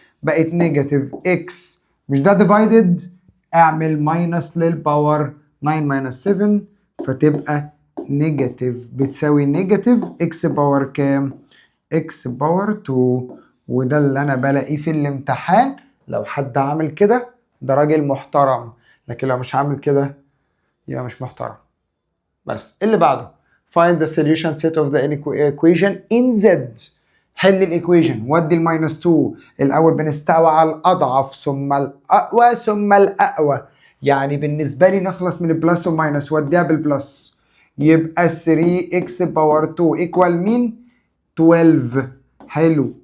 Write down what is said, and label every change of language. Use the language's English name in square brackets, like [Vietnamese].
[Arabic] بقت نيجاتيف اكس. مش ده ديفايدد؟ اعمل ماينس للباور 9 ماينس 7 فتبقى نيجاتيف بتساوي نيجاتيف اكس باور كام؟ x باور 2. وده اللي انا بلاقيه في الامتحان. لو حد عامل كده ده راجل محترم، لكن لو مش عامل كده يبقى مش محترم. بس اللي بعده [English] find the solution set of the equation in z. [Arabic] حل الايكويشن ودي الماينس 2. الاول بنستوى على الاضعف ثم الاقوى ثم الاقوى، يعني بالنسبه لي نخلص من البلس والماينس وديها بالبلس، يبقى 3x باور 2 ايكوال مين؟ 12. حلو.